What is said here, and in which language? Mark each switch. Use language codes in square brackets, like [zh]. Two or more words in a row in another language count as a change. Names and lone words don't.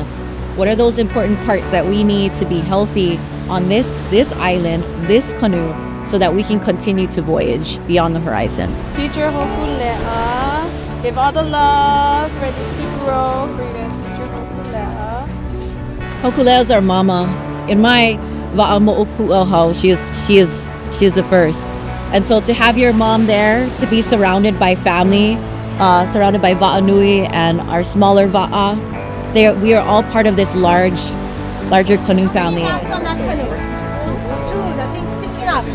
[en] What are those important parts that we need to be healthy on this island, this canoe, so that we can continue to voyage beyond the horizon? Future Hōkūleʻa. Give all the love for the Suguro for you guys. Future Hōkūleʻa. Hōkūleʻa is our mama. In my [haw] waʻa moʻokuʻohau, [en] she is the first. And so to have your mom there, to be surrounded by family, surrounded by [haw] waʻa nui [en] and our smaller waʻa, we are all part of this larger canoe family. Yes, on that canoe. The thing's sticking up.